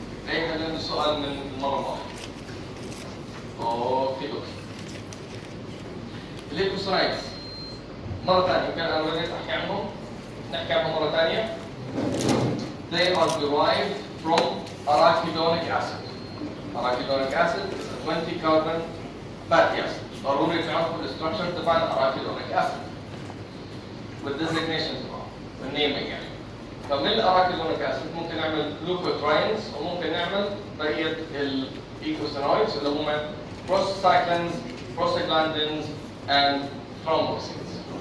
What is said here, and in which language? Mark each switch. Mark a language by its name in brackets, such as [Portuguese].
[Arabic] ايه هذا السؤال من المرة الماضية. اوكي. الليكوسايتس مرة ثانية يمكن أنا بديت أحكي عنهم. نحكي عنهم مرة ثانية. [English] They are derived from arachidonic acid. Arachidonic acid is a 20 carbon fatty acid. [Arabic] ضروري تعرفوا الستراكشر تبع arachidonic acid. والديزيجنيشن تبعه والنيمينج يعني. فمن الارachidonic acid ممكن نعمل لوكوتراينز وممكن نعمل بقية الايكوسينويدز اللي هم [English] prostacyclins, prostaglandins and thromboxanes.